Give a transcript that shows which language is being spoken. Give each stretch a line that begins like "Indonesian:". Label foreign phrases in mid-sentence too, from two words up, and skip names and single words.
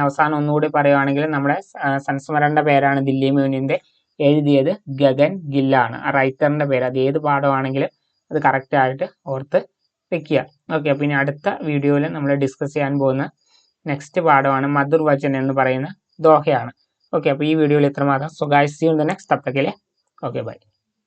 Malayalam: അവസാനം ഒന്നുകൂടി പറയുകയാണെങ്കിൽ നമ്മുടെ സംസ്മരണയുടെ പേരാണ് ദില്ലി മ്യൂണിൻ്റെ, എഴുതിയത് ഗഗൻ ഗില്ലാണ്, ആ റൈറ്ററിൻ്റെ പേര്. അത് ഏത് പാഠമാണെങ്കിലും അത് കറക്റ്റായിട്ട് ഓർത്ത് വെക്കുക. ഓക്കെ, അപ്പോൾ ഇനി അടുത്ത വീഡിയോയിൽ നമ്മൾ ഡിസ്കസ് ചെയ്യാൻ പോകുന്ന നെക്സ്റ്റ് പാഠമാണ് മധുർ വചൻ എന്ന് പറയുന്ന ദോഹയാണ്. ഓക്കെ, അപ്പോൾ ഈ വീഡിയോയിൽ ഇത്രമാത്രം.
English: so guys, see you in the next.
Hindi: तब तक के लिए
English: okay bye.